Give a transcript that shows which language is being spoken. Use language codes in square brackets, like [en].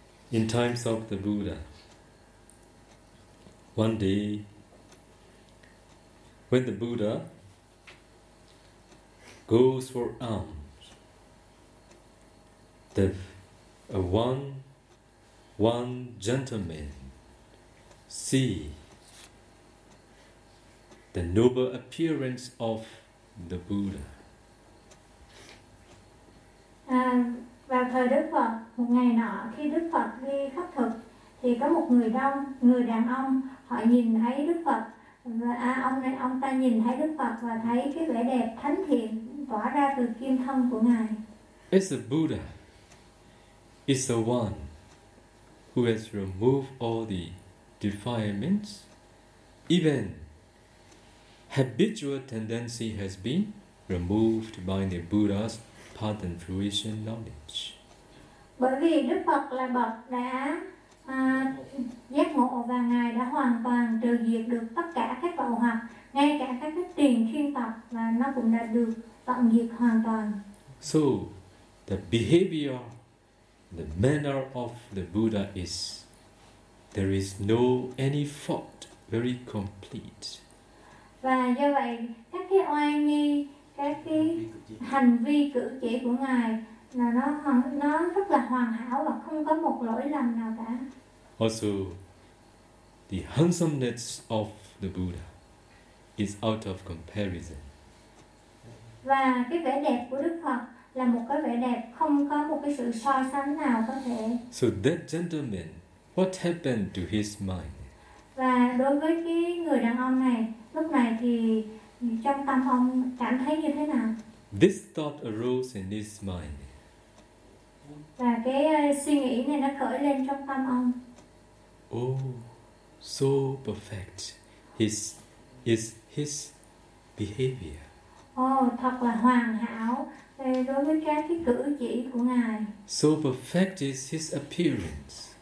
[en] In times of the Buddha, one day, when the Buddha goes for alms, one gentleman see the noble appearance of the Buddha. [vi] Vào thời Đức Phật, một ngày nọ khi Đức Phật đi khất thực thì có một người đàn ông, họ nhìn thấy Đức Phật và ông ta nhìn thấy Đức Phật và thấy cái vẻ đẹp thánh thiện tỏa ra từ kim thân của ngài. [en] It's a Buddha. It's the one who has removed all the defilements, even habitual tendency has been removed by the Buddha's path and fruition knowledge. [vi] Bởi vì Đức Phật là bậc đã giác ngộ và ngài đã hoàn toàn trừ diệt được tất cả các tội hoặc, ngay cả các cái tiền thiên tập và nó cũng đã được tận diệt hoàn toàn. [en] So the behavior the manner of the Buddha is, there is no any fault, very complete. [vi] Và do vậy, các cái oai nghi, các cái hành vi cử chỉ của Ngài là nó rất là hoàn hảo và không có một lỗi lầm nào cả. [en] Also, the handsomeness of the Buddha is out of comparison. [vi] Và cái vẻ đẹp của Đức Phật là một cái vẻ đẹp không có một cái sự so sánh nào có thể. [en] So that gentleman, what happened to his mind? [vi] Và đối với cái người đàn ông này, lúc này thì trong tâm ông cảm thấy như thế nào? [en] This thought arose in his mind. [vi] Và cái suy nghĩ này nó khởi lên trong tâm ông. [en] Oh, so perfect his behavior. [vi] Oh, thật là hoàn hảo đối với các cái cử chỉ của Ngài. [en] So perfect is his appearance.